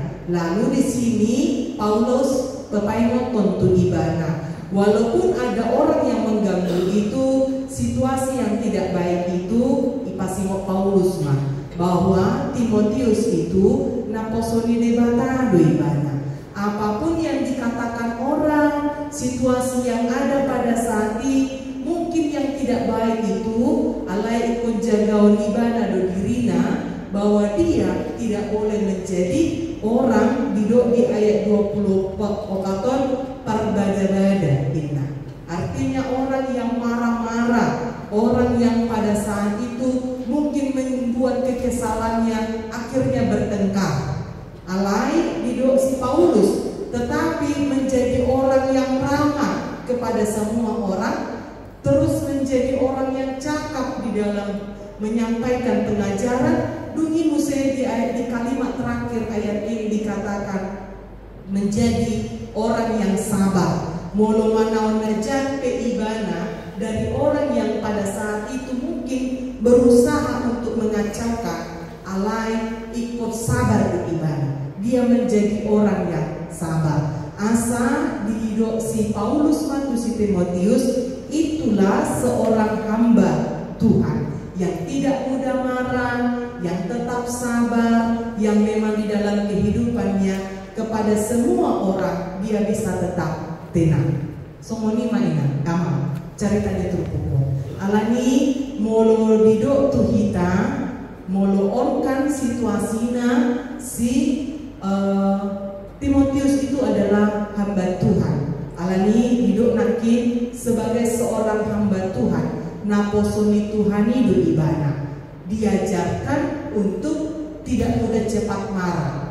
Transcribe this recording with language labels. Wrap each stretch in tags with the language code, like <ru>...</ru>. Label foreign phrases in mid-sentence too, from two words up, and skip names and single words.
<id>Lalu di sini Paulus</id> <bbc>berpaingon tu ibana.</bbc> <id>Walaupun ada orang yang mengganggu itu, situasi yang tidak baik itu,</id> <bbc>ipasimo Paulus mah</bbc> <id>bahwa Timotius itu</id> <bbc>naposoni debata do ibana.</bbc> <id>Apapun yang dikatakan orang, situasi yang ada pada saat ini, mungkin yang tidak baik itu,</id> <bbc>alai ikut jagaon ibana do dirina,</bbc> <id>bahwa dia tidak boleh menjadi orang di ayat 20</id> <bbc>okaton perbada-bada inna.</bbc> <id>Artinya orang yang marah-marah, orang yang pada saat itu mungkin membuat kekesalannya akhirnya bertengkar.</id> <bbc>Alai didok si Paulus,</bbc> <id>tetapi menjadi orang yang ramah kepada semua orang, terus menjadi orang yang cakap di dalam menyampaikan pengajaran.</id> <bbc>Dungi musai</bbc> <id>di kalimat terakhir ayat ini dikatakan menjadi orang yang sabar.</id> <bbc>Molo manaon najan pe ibana</bbc> <id>dari orang yang pada saat itu mungkin berusaha untuk mengacaukan,</id> <bbc>alai ikut sabar di ibana.</bbc> <id>Dia menjadi orang yang sabar.</id> <bbc>Asa didok si Paulus mantu si Timotius,</bbc> <id>itulah seorang hamba Tuhan yang tidak mudah marah, yang tetap sabar, yang memang di dalam kehidupannya kepada semua orang dia bisa tetap tenang.</id> <bbc>Songoni mainan, kama ceritanya terpukul. Alani molo didok tu hita, molo orkan situasinya si Timotius</bbc> <id>itu adalah hamba Tuhan. Alani hidup nakin sebagai seorang hamba Tuhan.</id> <bbc>Naposoni Tuhan itu ibana.</bbc> <id>Diajarkan untuk tidak mudah cepat marah.</id>